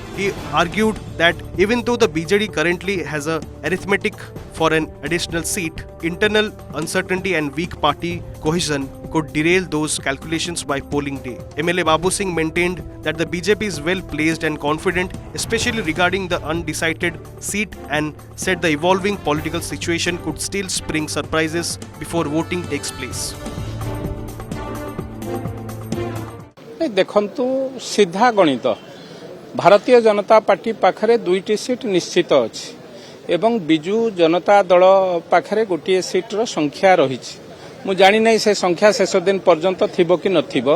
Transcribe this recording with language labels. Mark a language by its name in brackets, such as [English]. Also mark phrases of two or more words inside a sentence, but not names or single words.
[English] He argued that even though the BJD currently has a arithmetic for an additional seat, internal uncertainty and weak party cohesion could derail those calculations by polling day. MLA Babu Singh maintained that the BJP is well placed and confident, especially regarding the undecided seat, and said the evolving political situation could still spring surprises before voting takes place. [Odia] ଦେଖନ୍ତୁ ସିଧା ଗଣିତ ଭାରତୀୟ ଜନତା ପାର୍ଟି ପାଖରେ 2ଟି ସିଟ ନିଶ୍ଚିତ ଅଛି ଏବଂ ବିଜୁ ଜନତା ଦଳ ପାଖରେ ଗୋଟେ ସିଟର ସଂଖ୍ୟା ରହି ମୁଁ ଜାଣି ନାହିଁ ସେ ସଂଖ୍ୟା ଶେଷ ଦିନ ପର୍ଯ୍ୟନ୍ତ ଥିବ କି ନଥିବ